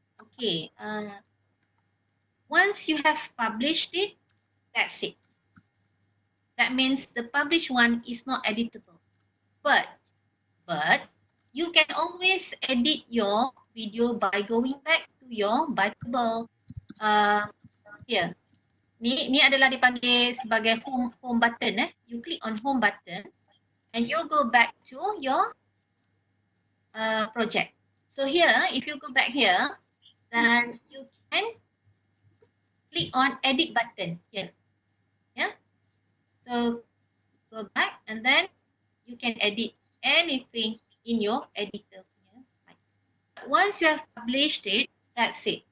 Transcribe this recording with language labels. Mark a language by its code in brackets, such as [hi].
[en] Okay, once you have published it, that's it. That means the published one is not editable. But you can always edit your video by going back to your Biteable here. [ms] Ni adalah dipanggil sebagai home button. [en] You click on home button and you go back to your project. So here, if you go back here, then you can click on edit button here. So go back and then you can edit anything in your editor. Once you have published it, That's it.